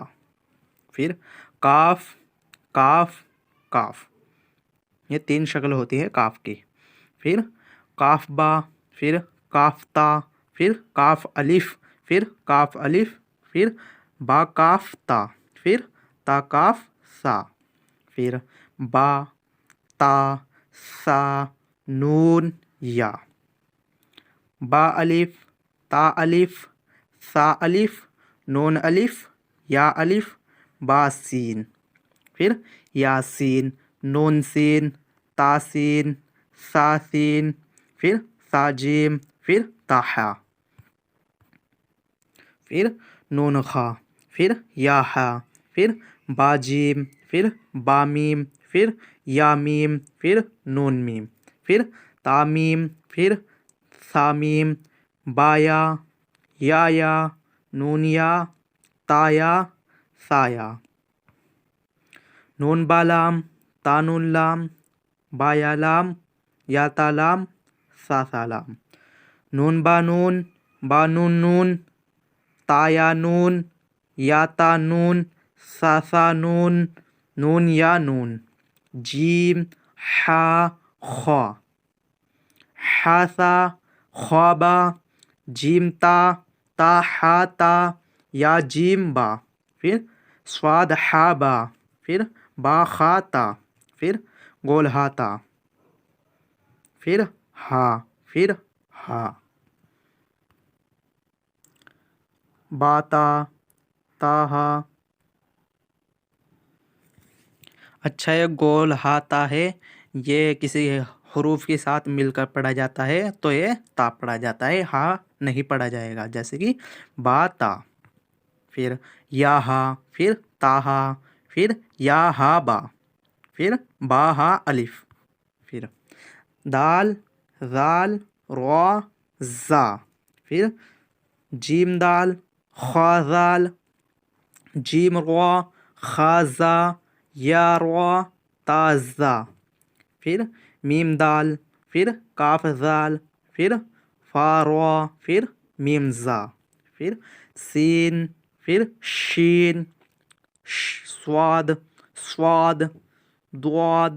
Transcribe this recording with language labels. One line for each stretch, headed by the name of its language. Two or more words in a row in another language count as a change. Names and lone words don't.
Urdu: پھر کاف، کاف، کاف، یہ 3 شکل ہوتی ہے کاف کی۔ پھر کاف با، پھر کاف تا، پھر کاف الف، پھر کاف الف، پھر با کاف تا، پھر تا کاف سا، پھر با تا سا نون یا۔ با الف، تا الف، سا الف، نون الف، یا الف، با سین، پھر یا سین، نون سین، تا سین، سا سین، پھر سا جیم، پھر تا ہا، پھر نون خا، پھر یا ہا، پھر با جیم، پھر با میم، پھر یا میم، پھر نون میم، پھر تا میم، پھر سا میم، با یا نون یا، تا یا، سا یا۔ نون با لام، تا نون لام، با یا لام، یا تا لام، سا لام۔ نون با نون، با نون نون، تا یا نون، یا تا نون، سا نون، نون یا نون۔ جیم ہا خا، ہا سا، خا با، جیم تا، تا ہا تا، یا جیم با، پھر صاد ہا با، پھر با خا تا، پھر گول ہا تا، پھر ہا، پھر ہا۔ با تا، تا ہا۔ اچھا، یہ گول ہا تا ہے، یہ کسی حروف کے ساتھ مل کر پڑھا جاتا ہے تو یہ تا پڑھا جاتا ہے، ہا نہیں پڑھا جائے گا، جیسے کہ با تا۔ پھر یا ہا، پھر تا ہا، پھر یا ہا با، پھر با ہا الف۔ پھر دال، ذال، را، زا، پھر جیم دال، خا ذال، جیم را، خا زا، یا را، تا زا، پھر میم دال، پھر کاف ذال، پھر فا را، پھر میم زا، پھر سین، پھر شین، صاد، صاد، ضاد،